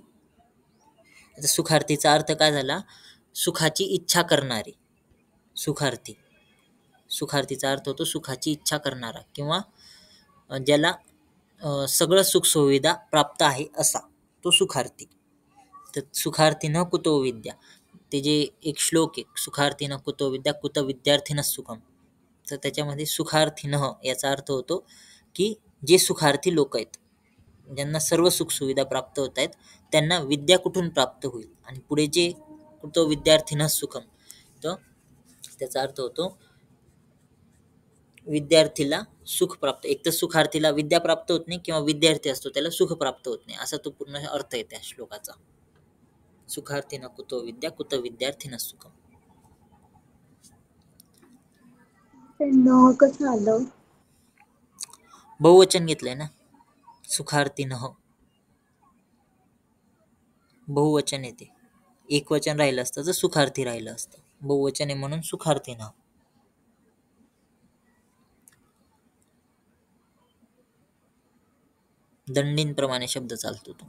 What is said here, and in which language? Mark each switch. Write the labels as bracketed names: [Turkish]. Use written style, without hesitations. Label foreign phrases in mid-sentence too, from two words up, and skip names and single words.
[Marathi] आता सुखार्थीचा अर्थ काय झाला, सुखाची इच्छा करणारे, सुखार्थी. सुखार्थीचा अर्थ होतो सुखाची इच्छा करणारा किंवा ज्याला सगळं सुखसुविधा प्राप्त आहे असा तो सुखार्थी. तर [Sanskrit] सुखार्थीनं कुतो विद्या, [Marathi] ते जे एक श्लोक आहे, [Sanskrit] सुखार्थीनं कुतो विद्या कुत विद्यार्थिनः सुखम, [Marathi] तर त्याच्यामध्ये सुखार्थीनं याचा अर्थ होतो की जे सुखार्थी लोक आहेत, ज्यांना सर्व सुखसुविधा प्राप्त होत आहेत, त्यांना विद्या कुठून प्राप्त होईल. आणि पुढे जे [Sanskrit] कुतो विद्यार्थिनः सुखम, [Marathi] तर त्याचा अर्थ होतो विद्यार्थीला सुख प्राप्त. एक तर सुखार्थीला विद्या प्राप्त होत नाही किंवा विद्यार्थी असतो त्याला सुख प्राप्त होत नाही, असा तो पूर्ण अर्थ आहे त्या श्लोकाचा. [Sanskrit] सुखार्थीनं कुतो विद्या कुत विद्यार्थिनः सुखम. [Marathi] न कसं आलं? बहुवचन घेतलंय ना, सुखार्थीनं बहुवचन येते. एक वचन राहिलं असतं तर सुखार्थी राहिलं असतं, बहुवचन आहे म्हणून सुखार्थीनं. दंडींप्रमाणे शब्द चालतो तो.